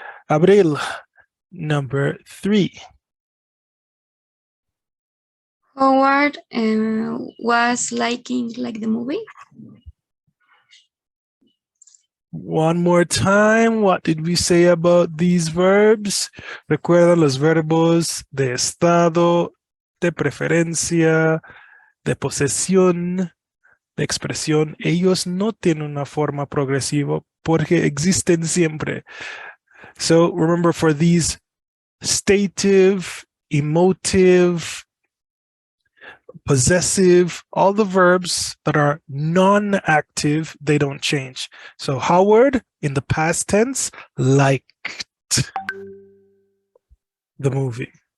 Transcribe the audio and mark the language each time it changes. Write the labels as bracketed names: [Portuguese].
[English] Abril, number 3. Howard was liking like the movie. One more time, what did we say about these verbs? [Spanish] Recuerda los verbos de estado, de preferencia, de posesión, de expresión. Ellos no tienen una forma progresiva porque existen siempre. [English] So remember, for these stative, emotive, possessive, all the verbs that are non-active, they don't change. So Howard, in the past tense, liked the movie.